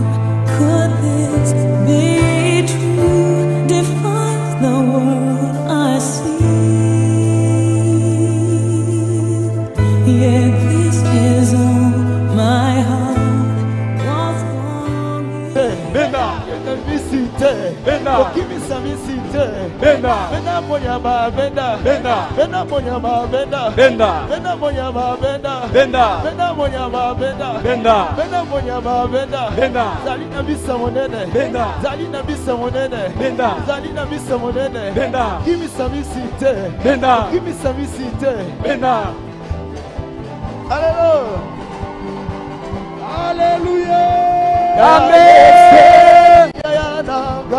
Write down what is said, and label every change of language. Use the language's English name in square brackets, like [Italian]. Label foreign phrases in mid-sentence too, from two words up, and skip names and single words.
[English] Could this be true? Defies the world I see. Yeah, this is all my heart was longing. [Lingala] Bena, visite, Bena, okimisa visite, Bena, Bena monyama, Bena, Bena, Bena monyama, Bena, Bena, Bena monyama, Bena, Bena, Bena monyama, Bena, Bena, Bena monyama, Bena, Bena, Zalina bisa monene, Bena, Zalina bisa monene, Bena, Zalina bisa monene, Bena, kimisa visite, Bena, kimisa visite, Bena. [French] Alléluia. Alléluia. [Lingala] Amen. Yayananga.